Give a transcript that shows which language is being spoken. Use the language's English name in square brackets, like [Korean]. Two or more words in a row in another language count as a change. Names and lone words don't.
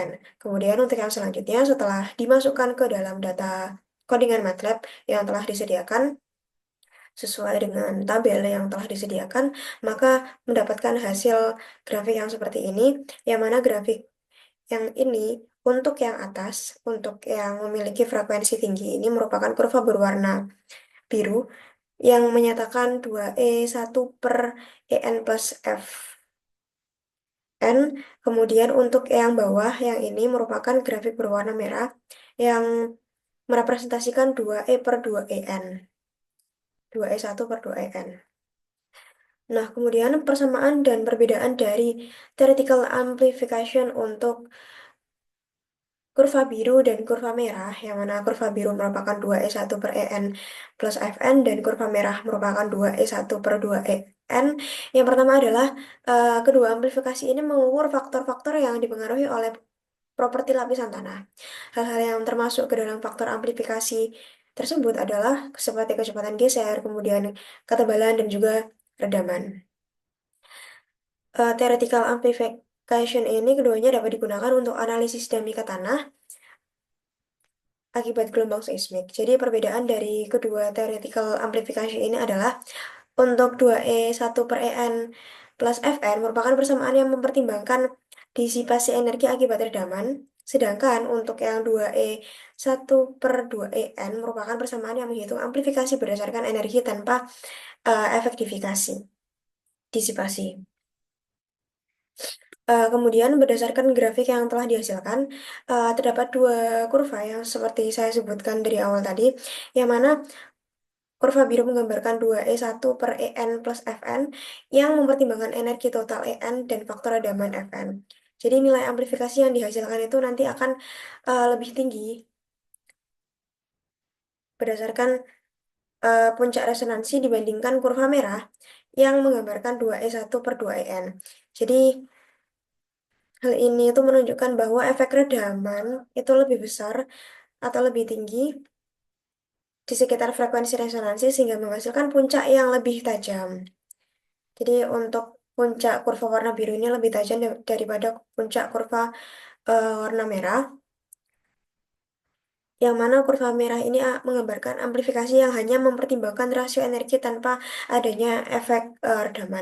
[Indonesian] Kemudian untuk yang selanjutnya setelah dimasukkan ke dalam data codingan MATLAB yang telah disediakan, sesuai dengan tabel yang telah disediakan, maka mendapatkan hasil grafik yang seperti ini, yang mana grafik yang ini untuk yang atas, untuk yang memiliki frekuensi tinggi ini merupakan kurva berwarna biru yang menyatakan 2E1 per EN plus FN. Kemudian untuk yang bawah, yang ini merupakan grafik berwarna merah yang merepresentasikan 2E per 2EN. 2E1 per 2EN. Nah, kemudian persamaan dan perbedaan dari [English] theoretical amplification [Indonesian] untuk kurva biru dan kurva merah, yang mana kurva biru merupakan 2E1 per EN plus FN dan kurva merah merupakan 2E1 per 2EN. Yang pertama adalah kedua amplifikasi ini mengukur faktor-faktor yang dipengaruhi oleh properti lapisan tanah. Hal-hal yang termasuk ke dalam faktor amplifikasi tersebut adalah seperti kecepatan geser, kemudian ketebalan, dan juga redaman. [English] Theoretical amplification [Indonesian] ini keduanya dapat digunakan untuk analisis dinamika tanah akibat gelombang seismik. Jadi perbedaan dari kedua [English] theoretical amplification [Indonesian] ini adalah untuk 2E1 per EN plus FN merupakan persamaan yang mempertimbangkan disipasi energi akibat redaman, sedangkan untuk yang 2E1 per 2EN merupakan persamaan yang menghitung amplifikasi berdasarkan energi tanpa efektifikasi, disipasi. Kemudian berdasarkan grafik yang telah dihasilkan, terdapat dua kurva yang seperti saya sebutkan dari awal tadi, yang mana kurva biru menggambarkan 2E1 per EN plus FN yang mempertimbangkan energi total EN dan faktor redaman FN. Jadi nilai amplifikasi yang dihasilkan itu nanti akan lebih tinggi berdasarkan puncak resonansi dibandingkan kurva merah yang menggambarkan 2E1 per 2EN. Jadi hal ini itu menunjukkan bahwa efek redaman itu lebih besar atau lebih tinggi di sekitar frekuensi resonansi sehingga menghasilkan puncak yang lebih tajam. Jadi untuk puncak kurva warna biru ini lebih tajam daripada puncak kurva warna merah, yang mana kurva merah ini menggambarkan amplifikasi yang hanya mempertimbangkan rasio energi tanpa adanya efek redaman.